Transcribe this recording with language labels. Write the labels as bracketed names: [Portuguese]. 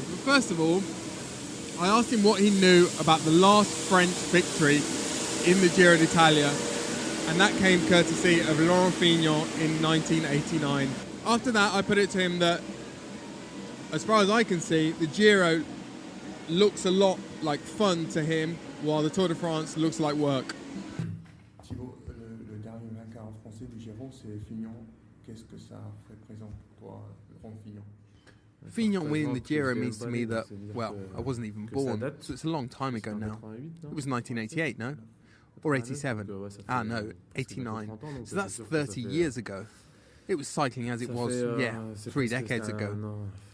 [English] But first of all, I asked him what he knew about the last French victory in the Giro d'Italia, and that came courtesy of Laurent Fignon in 1989. After that, I put it to him that, as far as I can see, the Giro looks a lot like fun to him, while the Tour de France looks like work. [French] Thibaut, le dernier vainqueur en français du Giro, c'est Fignon. Qu'est-ce que ça représente pour toi, Laurent Fignon? [English] Fignon winning the Giro means to me that, I wasn't even born, so it's a long time ago now. It was 1988, no? Or 87? No, 89. So that's 30 years ago. It was cycling as it was, 3 decades ago.